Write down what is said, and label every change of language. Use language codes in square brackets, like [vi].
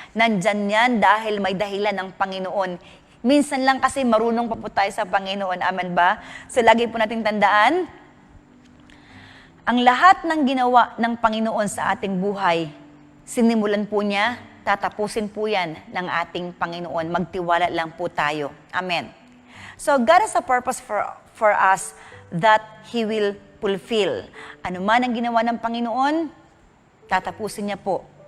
[tl] Nandyan yan dahil may dahilan ng Panginoon. Minsan lang kasi marunong pa po tayo sa Panginoon. Amen ba? So lagi po nating tandaan, ang lahat ng ginawa ng Panginoon sa ating buhay, sinimulan po niya, tatapusin po yan ng ating Panginoon. Magtiwala lang po tayo. Amen. [en] So, God has a purpose for us that He will fulfill. [tl] Ano man ang ginawa ng Panginoon, tatapusin niya po.